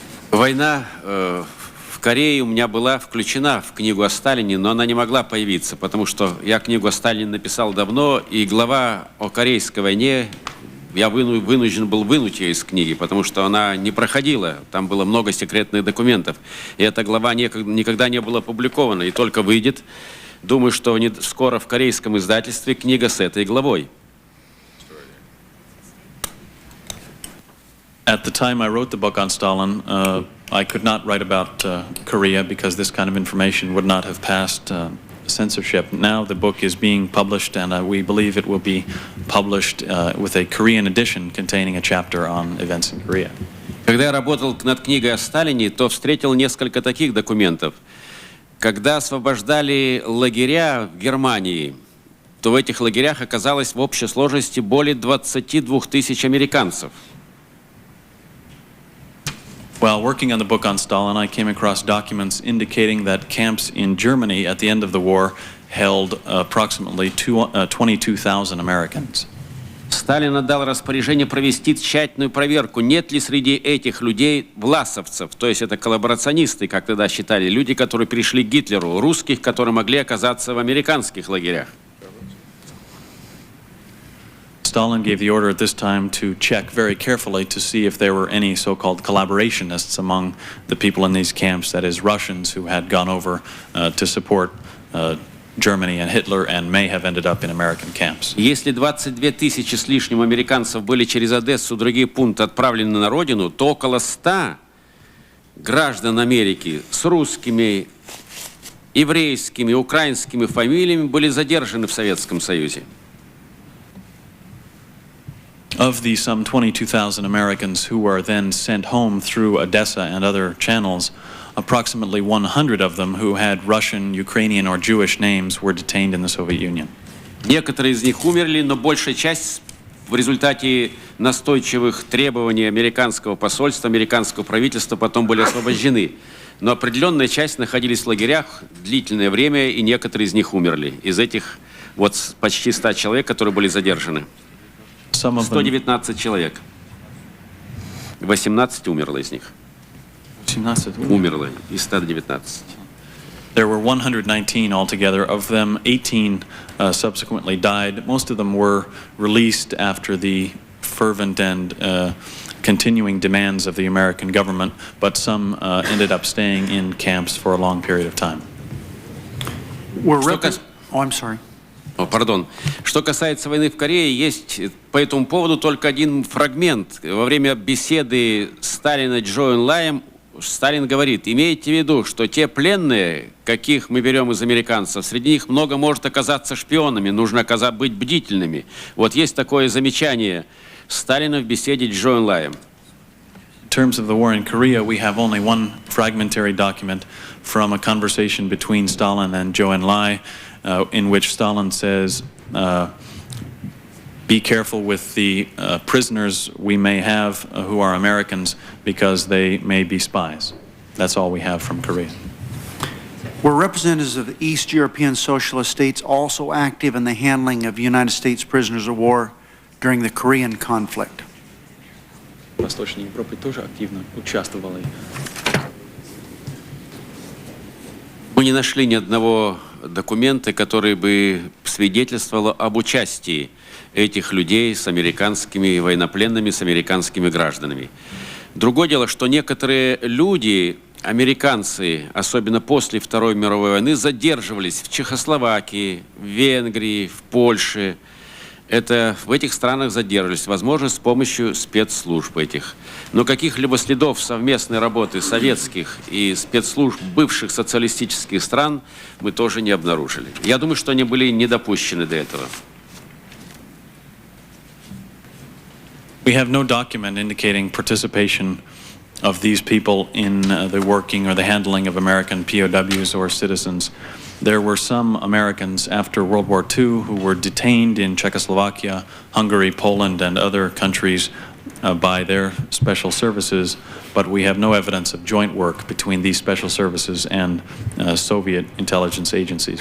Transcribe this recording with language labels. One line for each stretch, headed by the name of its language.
Russian: Война в Корее у меня была включена в книгу о Сталине, но она не могла появиться, потому что я книгу о Сталине написал давно, и глава о Корейской войне я вынужден был вынуть ее из книги, потому что она не проходила, там было много секретных документов. И эта глава никогда не была опубликована, и только выйдет, думаю, что скоро в корейском издательстве книга с этой главой.
English: At the time I wrote the book on Stalin, I could not write about Korea because this kind of information would not have passed censorship. Now the book is being published, and we believe it will be published with a Korean edition containing a chapter on events in Korea.
Russian: Когда я работал над книгой о Сталине, то встретил несколько таких документов. Когда освобождали лагеря в Германии, то в этих лагерях оказалось в общей сложности более 22 тысяч американцев.
English: While working on the book on Stalin, I came across documents indicating that camps in Germany at the end of the war held approximately 22,000 Americans.
Russian: Сталин отдал распоряжение провести тщательную проверку, нет ли среди этих людей власовцев, то есть это коллаборационисты, как тогда считали, люди, которые пришли к Гитлеру, русских, которые могли оказаться в американских лагерях.
English: Stalin gave the order at this time to check very carefully to see if there were any so-called collaborationists among the people in these camps, that is, Russians who had gone over to support Germany and Hitler and may have ended up in American camps.
Russian: Если 22 тысячи с лишним американцев были через Одессу, другие пункты отправлены на родину, то около 100 граждан Америки с русскими, еврейскими, украинскими фамилиями были задержаны в Советском Союзе.
English: Of the some 22,000 Americans who were then sent home through Odessa and other channels, approximately 100 of them who had Russian, Ukrainian, or Jewish names were detained in the Soviet Union.
Russian: Некоторые из них умерли, но большая часть в результате настойчивых требований американского посольства, американского правительства потом были освобождены. Но определенная часть находились в лагерях длительное время, и некоторые из них умерли. Из этих вот почти 100 человек, которые были задержаны. 119 человек. 18 умерло из них. 18 умерло из 119.
English: There were 119 altogether. Of them, 18 subsequently died. Most of them were released after the fervent and continuing demands of the American government, but some ended up staying in camps for a long period of time. I'm sorry.
Russian: Пардон. Что касается войны в Корее, есть по этому поводу только один фрагмент. Во время беседы Сталина с Джо Энлаем Сталин говорит: имейте в виду, что те пленные, каких мы берем из американцев, среди них много может оказаться шпионами, нужно быть бдительными. Вот есть такое замечание Сталина в беседе с Джо Энлаем.
English: In terms of the war in Korea, we have only one fragmentary document from a conversation between Stalin and Zhou Enlai, in which Stalin says, be careful with the prisoners we may have who are Americans because they may be spies. That's all we have from Korea. Were representatives of the East European socialist states also active in the handling of United States prisoners of war during the Korean conflict?
Russian: Восточной Европы тоже активно участвовали. Мы не нашли ни одного документа, который бы свидетельствовал об участии этих людей с американскими военнопленными, с американскими гражданами. Другое дело, что некоторые люди, американцы, особенно после Второй мировой войны, задерживались в Чехословакии, в Венгрии, в Польше. Это в этих странах задерживались, возможно, с помощью спецслужб этих. Но каких-либо следов совместной работы советских и спецслужб бывших социалистических стран мы тоже не обнаружили. Я думаю, что они были не допущены до этого.
English: We have no document indicating participation of these people in the working or the handling of American POWs or citizens. There were some Americans after World War II who were detained in Czechoslovakia, Hungary, Poland, and other countries by their special services, but we have no evidence of joint work between these special services and Soviet intelligence agencies.